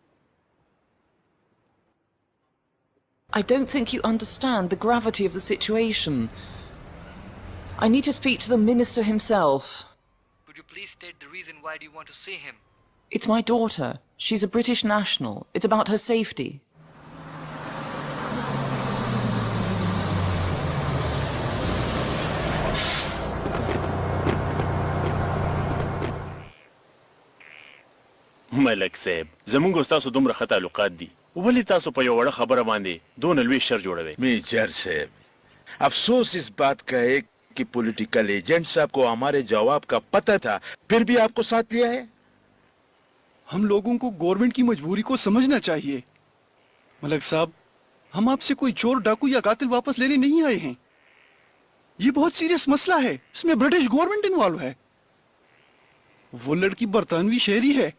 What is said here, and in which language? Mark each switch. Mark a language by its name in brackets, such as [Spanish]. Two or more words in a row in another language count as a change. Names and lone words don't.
[English] I don't think you understand the gravity of the situation. I need to speak to the minister himself. Could you please state the reason why do you want to see him? It's my daughter. She's a British national. It's about her safety. [Pashto] ملک صاحب زمونږ استاسو دومره ښه تعلقات دي ولې تاسو په یو وړه خبره باندې دونه لوی شر جوړوئ [Urdu] میجر صاحب افسوس اس بات کا ہے کہ [English] political agent [Urdu] صاحب کو ہمارے جواب کا پتہ تھا پھر بھی آپ کو ساتھ لیا ہے ہم لوگوں کو گورنمنٹ کی مجبوری کو سمجھنا چاہیے ملک صاحب ہم آپ سے کوئی چور ڈاکو یا قاتل واپس لینے نہیں آئے ہیں یہ بہت سیریس مسئلہ ہے اس میں [English] British government [Urdu] انوالو ہے وہ لڑکی برطانوی شہری ہے